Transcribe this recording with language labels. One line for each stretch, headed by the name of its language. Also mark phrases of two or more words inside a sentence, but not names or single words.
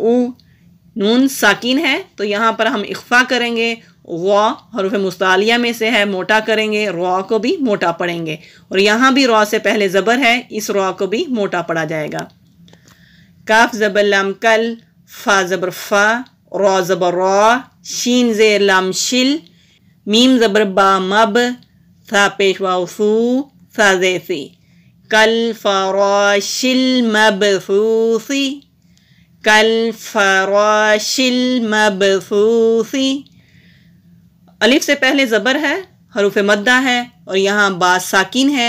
Urdu: نون ساکن ہے تو یہاں پر ہم اخفا کریں گے. غا حروف مستعلیہ میں سے ہے، موٹا کریں گے، را کو بھی موٹا پڑھیں گے. اور یہاں بھی را سے پہلے زبر ہے، اس را کو بھی موٹا پڑھا جائے گا. کاف زبر لام کل، فا زبر فا، را زبر را، شین زیر لام شل، میم زبر با مب، ثا پیش واو ثو، ثا زیر سی.
Arabic: کل فراش المبثوث کل فراش المبثوث.
Urdu: الف سے پہلے زبر ہے، حروف مدہ ہے اور یہاں با ساکن ہے.